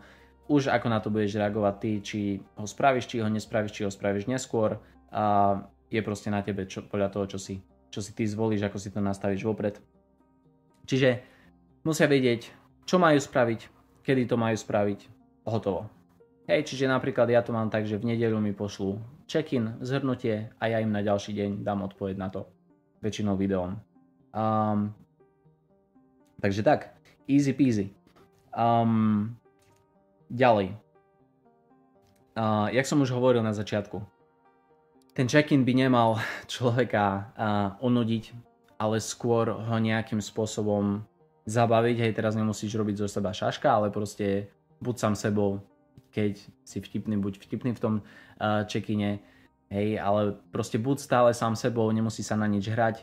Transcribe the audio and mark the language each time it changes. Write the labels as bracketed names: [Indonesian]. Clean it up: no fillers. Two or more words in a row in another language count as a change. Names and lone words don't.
[Slovak] Už ako na to budeš reagovať ty, či ho spravíš, či ho nespravíš, či ho spravíš neskôr. Je proste na tebe podľa toho, čo si ty zvolíš, ako si to nastavíš vopred. Čiže musia vedieť, čo majú spraviť, kedy to majú spraviť, hotovo. Hej, čiže napríklad ja to mám tak, že v nedeľu mi pošlú check-in, zhrnutie a ja im na ďalší deň dám odpoveď na to, väčšinou videom. Takže tak, [English] easy peasy. [Slovak] Ďalej. Jak som už hovoril na začiatku, ten check-in by nemal človeka unudiť, ale skôr ho nejakým spôsobom zabaviť. Hej, teraz nemusíš robiť zo seba šaška, ale proste buď sám sebou, keď si vtipný, buď vtipný v tom check-ine. Hej, ale proste buď stále sám sebou, nemusí sa na nič hrať.